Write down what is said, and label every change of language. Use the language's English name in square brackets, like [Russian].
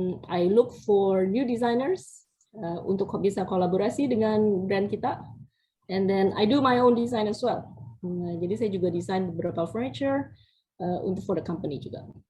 [English] I look for new designers [Indonesian] untuk bisa kolaborasi dengan brand kita. [English] And then I do my own design as well. [Indonesian] Jadi saya juga desain beberapa furniture untuk [English] for the company [Indonesian] juga.